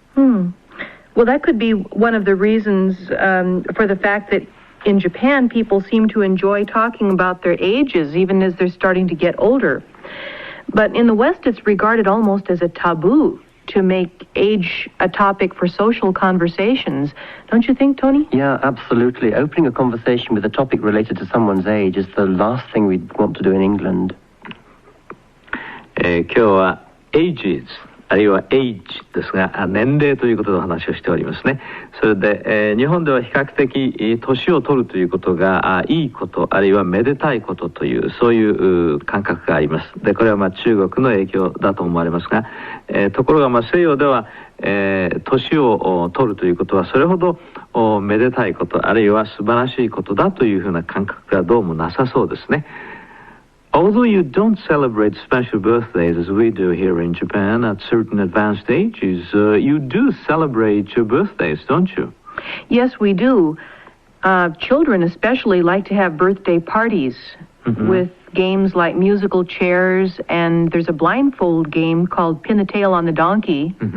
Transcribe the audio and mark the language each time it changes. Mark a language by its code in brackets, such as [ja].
[en] Well, that could be one of the reasons for the fact that in Japan, people seem to enjoy talking about their ages, even as they're starting to get older. But in the West, it's regarded almost as a taboo to make age a topic for social conversations. Don't you think, Tony? Yeah, absolutely. Opening a conversation with a topic related to someone's age is the last thing we'd want to do in England. [ja] 今日は ages あるいは age ですが年齢ということでお話をしておりますね。それで、日本では比較的年を取るということがいいことあるいはめでたいことというそういう感覚があります。でこれは中国の影響だと思われますが、ところが西洋では、年を取るということはそれほどめでたいことあるいは素晴らしいことだというふうな感覚がどうもなさそうですね。 [en] Although you don't celebrate special birthdays as we do here in Japan at certain advanced ages, you do celebrate your birthdays, don't you? Yes, we do. Children especially like to have birthday parties with games like musical chairs, and there's a blindfold game called Pin the Tail on the Donkey.